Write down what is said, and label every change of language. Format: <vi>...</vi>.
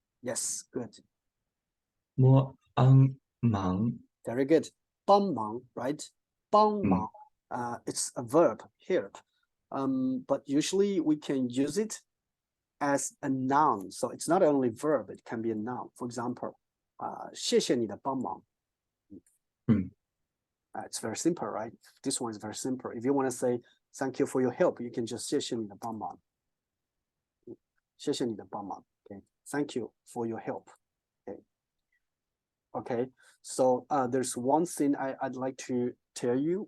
<en>Yes, good.</en> <zh>我忙</zh> <en>Very good. 帮忙, right? 帮忙.It's a verb, help. But usually we can use it as a noun. So it's not only verb, it can be a noun. For example,</en> <zh>谢谢你的帮忙.</zh> <en>It's very simple, right? This one is very simple. If you want to say thank you for your help, you can just</en> <zh>谢谢你的帮忙. 谢谢你的帮忙.</zh> <en>Okay. Thank you for your help. Okay. Okay. So there's one thing I'd like to tell you.</en>